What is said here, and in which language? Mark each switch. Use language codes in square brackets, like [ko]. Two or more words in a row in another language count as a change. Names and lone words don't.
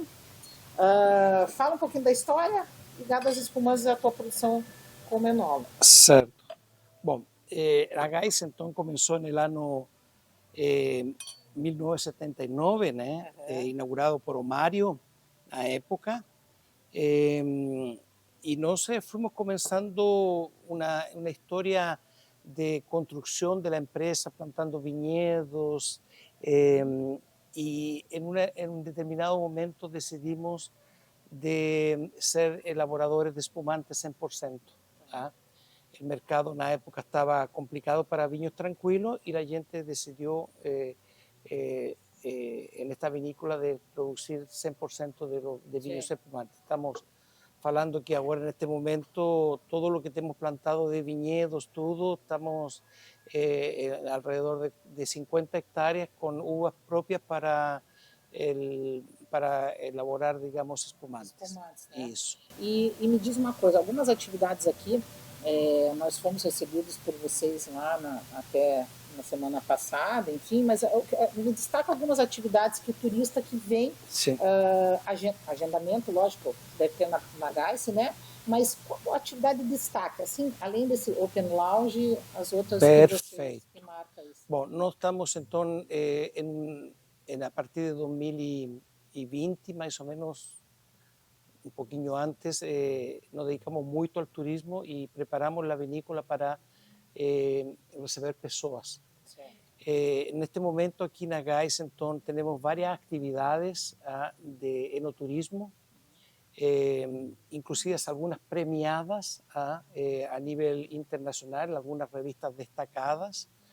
[pt] Fala um pouquinho da história ligada às espumantes da tua produção como enólogo. Certo. Bom, a Gais então começou no ano 1979, né? Inaugurado por Omário na época. [es] Y nos fuimos comenzando una historia de construcción de la empresa, plantando viñedos, y en un determinado momento decidimos de ser elaboradores de espumantes 100%. ¿Ah? El mercado en la época estaba complicado para viños tranquilos y la gente decidió en esta vinícola de producir 100% de viños espumantes. [pt] Estamos falando que agora neste momento [es] todo lo que [pt] temos plantado de viñedos, tudo, [es] estamos alrededor de 50 hectáreas con uvas propias para elaborar, digamos, espumantes. [pt] Né? Isso. E me diz uma coisa, algumas atividades aqui, nós fomos recebidos por vocês lá até na semana passada, enfim, mas me destaca algumas atividades que o turista que vem, agendamento, lógico, deve ter na Gais, né? Mas qual atividade destaca, assim, além desse Open Lounge, as outras que marcam isso? Bom, nós estamos então a partir de 2020, mais ou menos, [es] un poquito antes, nos dedicamos mucho al turismo y preparamos la vinícola para recibir personas. Sí. En este momento aquí en Gais entonces tenemos varias actividades de enoturismo, inclusive algunas premiadas a nivel internacional, algunas revistas destacadas.